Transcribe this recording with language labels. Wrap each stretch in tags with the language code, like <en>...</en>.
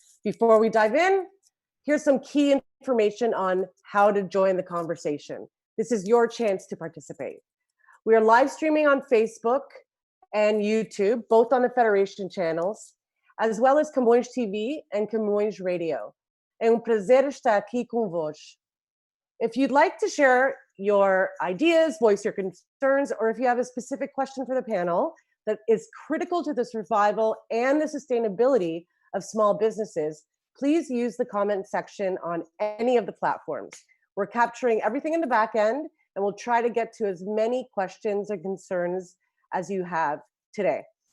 <en>Before we dive in, here's some key information on how to join the conversation. This is your chance to participate. We are live streaming on Facebook and YouTube, both on the Federation channels, as well as Camões TV and Camões Radio.</en> <pt>É prazer estar aqui convosco.</pt> <en>If you'd like to share your ideas, voice your concerns, or if you have a specific question for the panel that is critical to the survival and the sustainability of small businesses, please use the comment section on any of the platforms. We're capturing everything in the back end, and we'll try to get to as many questions and concerns as you have today.</en>